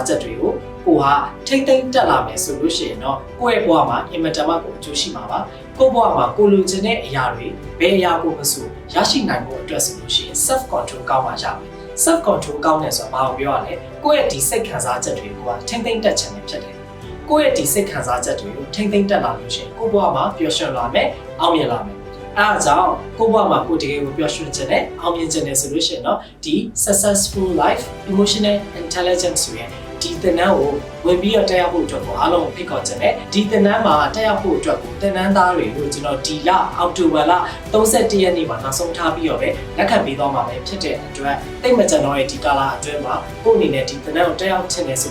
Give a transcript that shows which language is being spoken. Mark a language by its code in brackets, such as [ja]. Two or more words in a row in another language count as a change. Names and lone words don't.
[my] ချက်တွေကိုကိုဟာထိမ့်သိမ့်တက်လာမယ်ဆိုလို့ရှိရင်တော့ကိုယ့်ရဲ့ဘဝမှာအင်မတန်မှကိုအကျိုးရှိမှာပါ။ကိုယ့်ဘဝမှာကိုလိုချင်တဲ့အရာတွေဘယ်အရာကိုမဆိုရရှိနိုင်ဖို့အတွက်ဆိုလို့ရှိရင် [en] self control [my] ကောင်းမှရမယ်။ [en] self control [my] ကောင်းတယ်ဆိုတာဘာကိုပြောရလဲ။ကိုယ့်ရဲ့ဒီစိတ်ခံစားချက်တွေကိုထိမ့်သိမ့်တက်ခြင်းပဲဖြစ်တယ်။ကိုယ့်ရဲ့ဒီစိတ်ခံစားချက်တွေကိုထိမ့်သိမ့်တက်လာလို့ရှိရင်ကိုယ့်ဘဝမှာပျော်ရွှင်လာမယ်၊အောင်မြင်လာမယ်အားကြောင့်ကိုယ့်ဘဝမှာကိုယ်တကယ်ကိုပျော်ရွှင်ခြင်းနဲ့အောင်မြင် ခြင်းနဲ့ဆိုလို့ရှိရင်တော့ဒီ [en] successful life emotional intelligence [my] ဆိုရင်ဒီသင်တန်းကိုဝင်ပြီးတော့တက်ရောက်ဖို့အတွက်ကိုအားလုံးဖိတ်ခေါ်ခြင်းနဲ့ဒီသင်တန်းမှာတက်ရောက်ဖို့အတွက်ကိုသင်တန်းသားတွေကိုကျွန်တော်ဒီလအောက်တိုဘာလ31ရက်နေ့မှာနောက်ဆုံးထားပြီးတော့ပဲလက်ခံပေးသွားမှာပဲဖြစ်တဲ့အတွက်တိတ်မကြံတော့တဲ့ဒီကာလအတွင်းမှာကိုယ့်အနေနဲ့ဒီသင်တန်းကိုတက်ရောက်ခြင်းနဲ့ဆို